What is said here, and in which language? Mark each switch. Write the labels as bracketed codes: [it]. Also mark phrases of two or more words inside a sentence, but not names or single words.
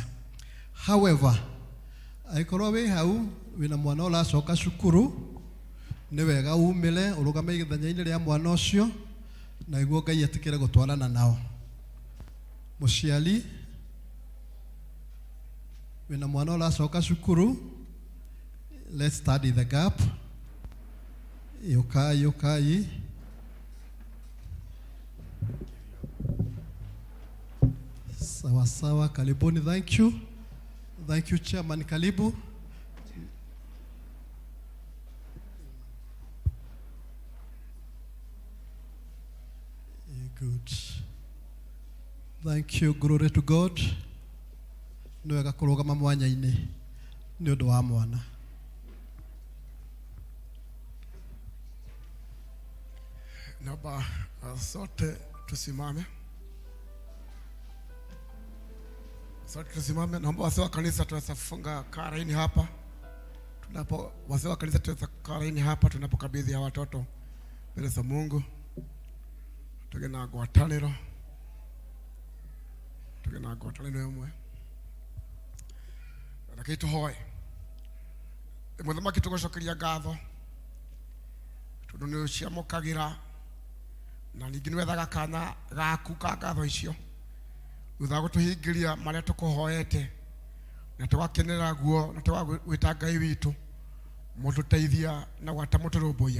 [ki] However, angĩkorwo wĩ hau wĩna mwana ũracoka cukuru nĩ wega umĩre ũrũgame ithenya-inĩ rĩa mwana ũcio na iguo Ngai etĩkĩre gũtwarana nao. Mũciari wĩna mwana ũracoka cukuru, [en] let's study the gap. Yokai. [sw] Sawa, karibuni. [en] Thank you Chairman, karibu. Good. Thank you, glory to God. [ki] Nĩ wega kũrũgama mwanya-inĩ nĩ ũndũ wa mwana. [sw] Naomba sote tusimame. Naomba wazee wa kanisa tuweza kufunga karaini hapa. Wazee wa kanisa tuweza karaini hapa tunapokabidhi ya watoto mbele za Mungu. [ki] Tugena ngwatanĩro ĩmwe. Reke tũhoe. Mũthamaki tũgũcokeria ngatho tondũ nĩ ũciamũkagĩra na ningĩ nĩ wethaga kanya gaku ka ngatho icio thutha wa gũtũhingĩria marĩa tũkũhoete na tũgakenera guo na tũgagwĩta Ngai witũ mũtũteithia na gwata mũtũrũmbũiya.